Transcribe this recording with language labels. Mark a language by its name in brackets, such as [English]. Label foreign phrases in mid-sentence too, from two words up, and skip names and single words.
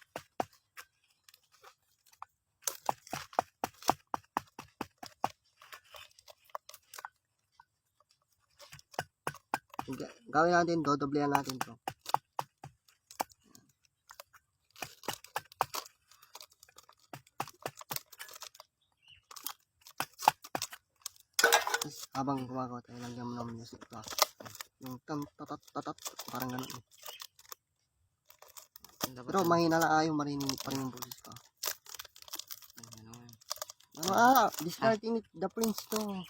[Filipino] Gawin natin to, doblehan natin to. Tapos, habang gumagawa tayo, lagyan mo ng music to. Yung tam tatat tatat, parang ganun. Pero mahina lang ayaw marinig pa rin yung boses ko. Discarding The Prince to.